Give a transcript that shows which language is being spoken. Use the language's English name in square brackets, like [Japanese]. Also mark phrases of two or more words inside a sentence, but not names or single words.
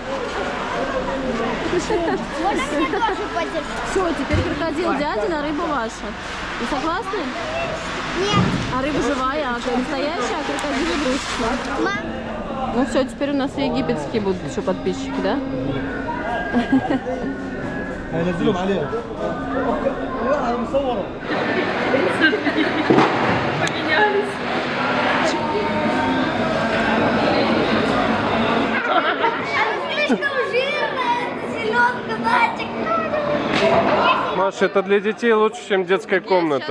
[Russian] Можно мне тоже подержать? Все, теперь крокодил дядя, рыба ваша. Вы согласны? Нет. А рыба живая, а настоящая, а крокодил игрушечный. Мам, Ну все, теперь у нас и египетские будут еще подписчики, да? [Arabic] هينزلهم عليها انا مصوره [Russian] слишком жирная, селедка, Натик. Маша, это для детей лучше, чем детская комната.